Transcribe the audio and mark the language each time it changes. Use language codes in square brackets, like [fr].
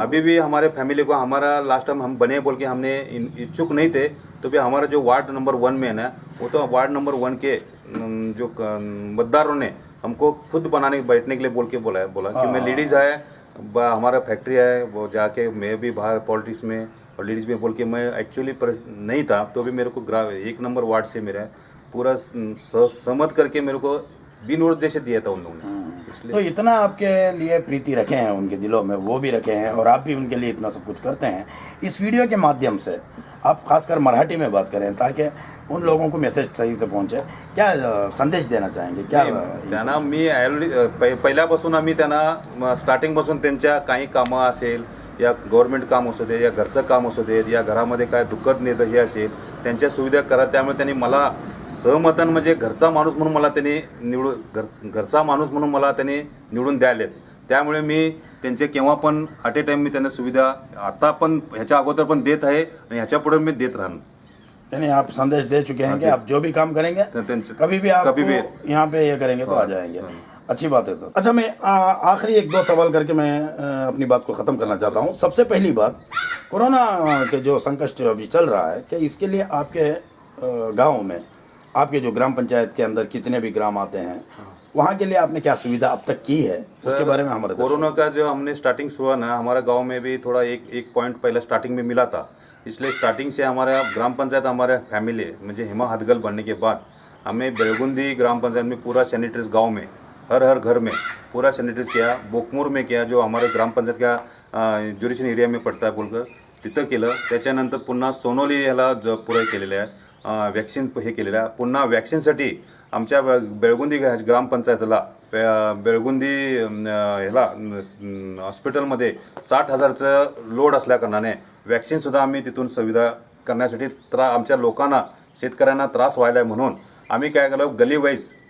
[hi] अभी भी हमारे फैमिली को, हमारा लास्ट टाइम हम बने बोल के हमने इच्छुक नहीं थे, तो भी हमारा जो वार्ड नंबर 1 में है ना, वो तो वार्ड नंबर 1 के जो मतदारों ने हमको खुद बनाने बैठने के लिए बोला कि मैं लेडीज़ है, हमारा फैक्ट्री है, वो जाके मैं भी बाहर पॉलिटिक्स में और लेडीज़ में बोल के मैं एक्चुअली नहीं था, तो भी मेरे को 1 नंबर वार्ड से मेरा पूरा सहमत करके मेरे को बिन वोट जैसे दिया था उन लोगों ने। इसलिए तो इतना आपके लिए प्रीति रखे हैं उनके दिलों में, वो भी रखे हैं और आप भी उनके लिए इतना सब कुछ करते हैं। इस वीडियो के माध्यम से आप खासकर मराठी में बात करें ताकि उन लोगों को मैसेज सही से पहुंचे। क्या संदेश देना चाहेंगे? क्या [mr] त्यांना मी पहिल्यापासून आम्ही त्यांना स्टार्टिंगपासून त्यांच्या काही कामं असेल या गव्हर्नमेंट काम असू दे या घरचं काम असू दे या घरामध्ये काय दुःखद नेतं हे असेल त्यांच्या सुविधा करा, त्यामुळे त्यांनी मला सहमतन म्हणजे घरचा माणूस म्हणून मला त्यांनी घरचा माणूस म्हणून मला त्यांनी निवडून द्यालेत। त्यामुळे मी त्यांचे केव्हा पण ॲट ए टाइम मी त्यांना सुविधा आता पण ह्याच्या अगोदर पण देत आहे आणि ह्याच्या पुढे मी देत राहणार। [hi] यानी आप संदेश दे चुके हैं कि आप जो भी काम करेंगे कभी भी आप यहाँ पे ये करेंगे तो आ जाएंगे। अच्छी बात है सर। अच्छा, मैं आखिरी 1-2 सवाल करके मैं अपनी बात को ख़त्म करना चाहता हूँ। सबसे पहली बात, कोरोना के जो संकट अभी चल रहा है, कि इसके लिए आपके गांव में, आपके जो ग्राम पंचायत के अंदर कितने भी ग्राम आते हैं, वहाँ के लिए आपने क्या सुविधा अब तक की है, उसके बारे में हमारे कोरोना का जो हमने स्टार्टिंग शुरू हुआ ना, हमारा गांव में भी थोड़ा एक पॉइंट पहले स्टार्टिंग में मिला था, इसलिए स्टार्टिंग से हमारा ग्राम पंचायत हमारे फैमिली मुझे हेमा हदगल बनने के बाद हमें बेलगुंदी ग्राम पंचायत में पूरा सैनिटरीज गाँव में हर घर में पूरा सैनिटरीज किया। बोकमूर में किया, जो हमारे ग्राम पंचायत का ज्युरिशन एरिया में पडता है बोलकर [mr] तिथं केलं। त्याच्यानंतर पुन्हा सोनोली ह्याला पुरं केलेलं आहे, वॅक्सिन हे केलेलं आहे। पुन्हा वॅक्सिनसाठी आमच्या बेळगुंदी ग्रामपंचायतला बेळगुंदी ह्याला हॉस्पिटलमध्ये 60,000चं लोड असल्याकारणाने वॅक्सिनसुद्धा आम्ही तिथून सुविधा करण्यासाठी आमच्या लोकांना शेतकऱ्यांना त्रास व्हायला आहे, म्हणून आम्ही काय केलं, गली वाईज